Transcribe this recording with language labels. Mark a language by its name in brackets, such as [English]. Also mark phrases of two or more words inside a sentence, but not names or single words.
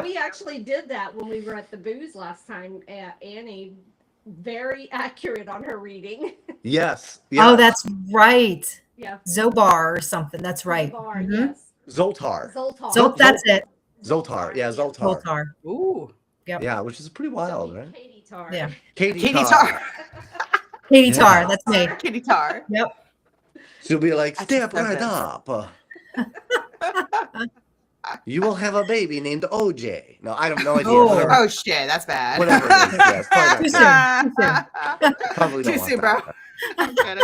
[English] we actually did that when we were at the booze last time. Annie, very accurate on her reading. Yes. Oh, yes. that's right. Yeah. Zobar or something. That's right. Bar, Mhm. yes. Zoltar. Zoltar. That's it. Zoltar. Yeah, Zoltar. Zoltar. Ooh. Yep. Yeah, which is pretty wild, right? Katie Tar. Yeah. Katie Tar. Tar. Katie Yeah. Tar. That's me. Kitty Tar. Yep. She'll be like, I step just love right this. up. You will have a baby named OJ. No, I have no idea. Oh. Whatever. Oh shit, that's bad. Whatever it is. Yes, probably Too not. soon. Probably don't Too want soon, that. bro. I'm kidding.